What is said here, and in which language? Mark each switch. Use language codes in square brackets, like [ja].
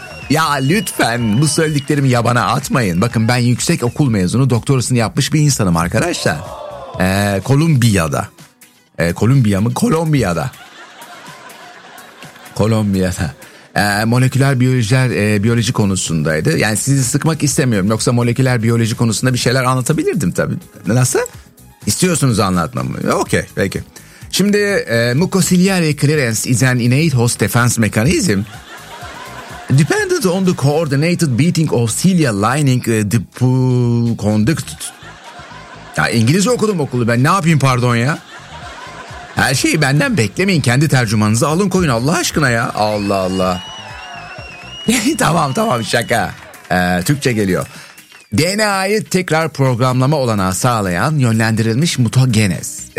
[tr] Ya lütfen bu söylediklerimi yabana atmayın. Bakın, ben yüksek okul mezunu, doktorasını yapmış bir insanım arkadaşlar. Kolombiya'da. Kolombiya mı? Kolombiya'da. Kolombiya'da moleküler biyolojiler, biyoloji konusundaydı. Yani sizi sıkmak istemiyorum. Yoksa moleküler biyoloji konusunda bir şeyler anlatabilirdim tabii. Nasıl? İstiyorsunuz anlatmamı. Okey, peki. [en] Şimdi mucociliary clearance is an innate host defense mechanism dependent on the coordinated beating of cilia lining the conduct. [tr] Ya İngilizce okudum okulu ben. Ne yapayım pardon ya? Her şeyi benden beklemeyin. Kendi tercümanınızı alın koyun Allah aşkına ya. Allah Allah. tamam şaka. Türkçe geliyor. DNA'yı tekrar programlama olanağı sağlayan yönlendirilmiş mutagenez.